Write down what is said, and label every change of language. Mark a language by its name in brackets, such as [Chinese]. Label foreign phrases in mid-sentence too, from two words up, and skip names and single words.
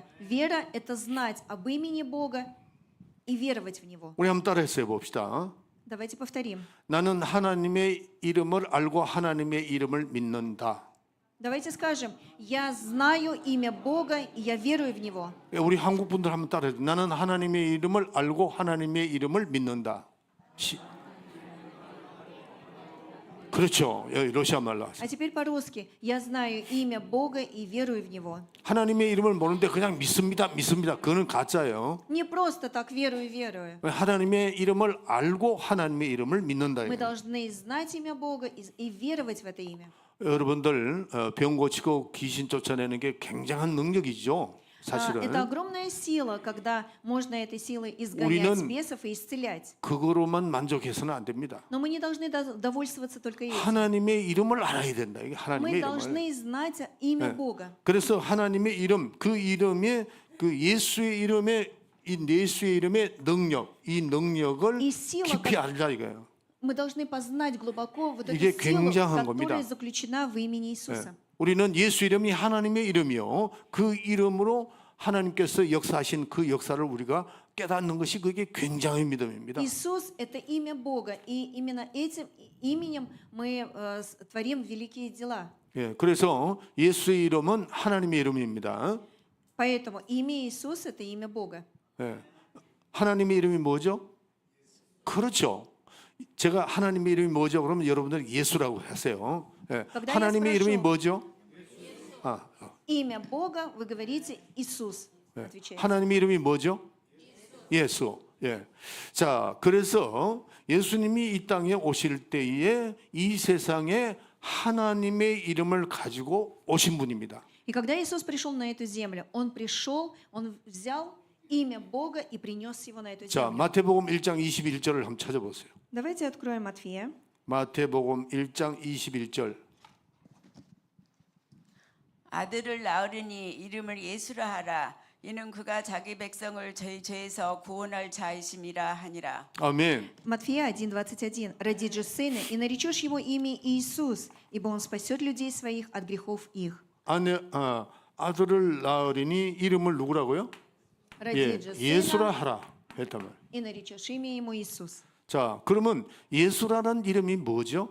[Russian] Вера – это знать об имени Бога и веровать в Него. [Korean] 우리 한번 따라해서 봅시다. [Russian] Давайте повторим. [Korean] 나는 하나님의 이름을 알고 하나님의 이름을 믿는다. [Russian] Давайте скажем, я знаю имя Бога, и я верую в Него. [Korean] 우리 한국 분들 한번 따라해. 나는 하나님의 이름을 알고 하나님의 이름을 믿는다. 그렇죠. 여기 러시아 말로 하세요. [Russian] А теперь по-русски. Я знаю имя Бога и верую в Него. [Korean] 하나님의 이름을 모르는데 그냥 믿습니다. 그거는 가짜예요. [Russian] Не просто так верую. [Korean] 하나님의 이름을 알고 하나님의 이름을 믿는다. [Russian] Мы [Korean] 이거예요. [Russian] должны знать имя Бога и веровать в это имя. [Korean] 여러분들 병 고치고 귀신 쫓아내는 게 굉장한 능력이죠. 사실은 [Russian] Это огромная сила, когда можно этой силой изгонять [Korean] 우리는 [Russian] бесов и исцелять. [Korean] 그거로만 만족해서는 안 됩니다. [Russian] Но мы не должны довольствоваться только этим. [Korean] 하나님의 이름을 알아야 된다. 이게 하나님의 [Russian] Мы [Korean] 이름을. [Russian] должны знать имя Бога. [Korean] 그래서 하나님의 이름, 그 이름에 그 예수의 이름에 이 예수의 이름의 능력, 이 능력을 이 씨와 깊이 알자 이거예요. [Russian] Мы должны познать глубоко вот [Korean] 이게 [Russian] эту силу, [Korean] 굉장한 [Russian] которая [Korean] 겁니다. [Russian] заключена в имени Иисуса. [Korean] 우리는 예수 이름이 하나님의 이름이요. 그 이름으로 하나님께서 역사하신 그 역사를 우리가 깨닫는 것이 그게 굉장히 믿음입니다. [Russian] Иисус – это имя Бога, и именно этим именем мы творим великие дела. [Korean] 예, 그래서 예수의 이름은 하나님의 이름입니다. [Russian] Поэтому имя Иисус – это имя Бога. [Korean] 예, 하나님의 이름이 뭐죠? 그렇죠. 제가 하나님의 이름이 뭐죠? 그러면 여러분들 예수라고 하세요. 예, [Russian] когда [Korean] 하나님의 [Russian] я [Korean] 이름이 [Russian] спрошу, [Korean] 뭐죠? [Russian] Имя Бога, вы говорите Иисус. [Korean] 예, [Russian] Отвечаете. [Korean] 하나님의 이름이 뭐죠? 예수. 예. 자, 그래서 예수님이 이 땅에 오실 때에 이 세상에 하나님의 이름을 가지고 오신 분입니다. [Russian] И когда Иисус пришел на эту землю, Он пришел, Он взял имя Бога и принес его на эту [Korean] 자, [Russian] землю. [Korean] 마태복음 1장 21절을 한번 찾아보세요. [Russian] Давайте откроем Матфея. [Korean] 마태복음 1장 21절. 아들을 낳으리니 이름을 예수라 하라. 이는 그가 자기 백성을 저희 죄에서 구원할 자이심이라 하니라. 아멘. [Russian] Матфея 1:21. «Родит же сына, и наречешь его имя Иисус, ибо он спасет людей своих от грехов их». [Korean] 아들을 낳으리니 이름을 누구라고요? [Russian] «Родит же [Korean] 예수라 [Russian] сына, [Korean] 하라. 했단 말. [Russian] и наречешь имя ему Иисус». [Korean] 자, 그러면 예수라는 이름이 뭐죠?